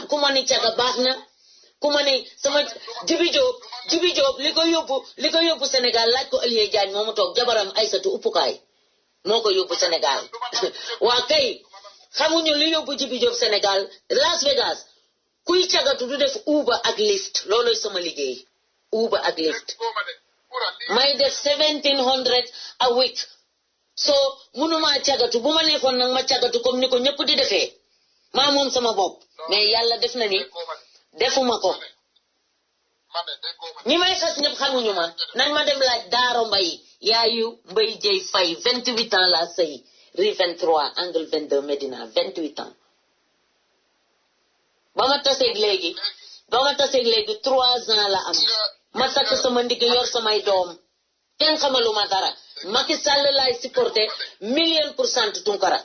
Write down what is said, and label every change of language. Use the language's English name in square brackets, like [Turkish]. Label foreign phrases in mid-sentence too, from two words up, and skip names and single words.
[Wolof] ku ma ni caga baax na ku ma ni sama Jibi Jóob li ko yóbbu Sénégal laaj ko Alié Diagne moomu toog jabaram Aysatu uppukaay moo ko yóbbu Sénégal waa kay xamuñu li yóbbu Jibi Jóob Sénégal Las Vegas kuy cagatu du def Uber ak Lyft looloy sama liggéey Uber ak Lyft may def 1700 [English] a week [Wolof] so mënuma cagatu bu ma nekkoon nag ma cagatu comme ni ko ñëpp di defee maa moom sama bopp mais yàlla def na ni defuma ko ñi may xas ñëpp xamuñu ma nañ ma dem laaj Daaro Mbay yaayu Mbay Jey Fay 28 ans la sëy [French] rue 23 angle 22 [Wolof] Médina 28 ans ba ma taseeg léegi 3 ans la am ma takk sama ndigg yor samay doom kenn xamaluma dara Macky Sall laay supporté 1,000% Tunkara